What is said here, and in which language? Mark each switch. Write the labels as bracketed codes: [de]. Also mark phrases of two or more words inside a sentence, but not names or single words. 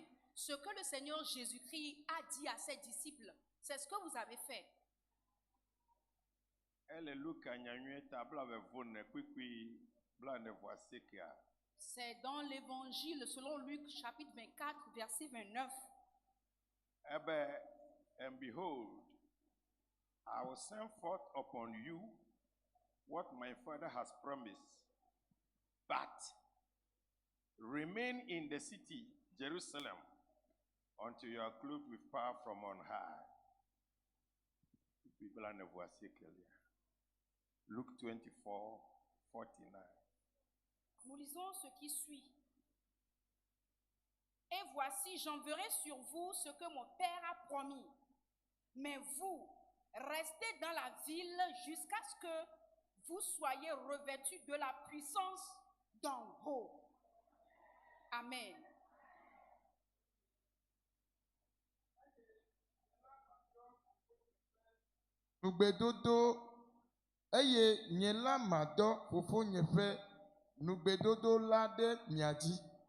[fr] Ce que le Seigneur Jésus-Christ a dit à ses disciples, c'est ce que vous avez fait. C'est dans l'évangile selon Luc chapitre 24 verset 29. [en] And behold, I will send forth upon you what my Father has promised. But remain in the city, Jerusalem, until you are clothed with power from on high. Luke 24, 49. [fr] Nous lisons ce qui suit. Et voici, j'enverrai sur vous ce que mon Père a promis. Mais vous, restez dans la ville jusqu'à ce que vous soyez revêtus de la puissance d'en haut. Amen. [ee] Nugbedodo eye nye la madɔ fofo nye ƒe nugbedodo la ɖe mia dzi.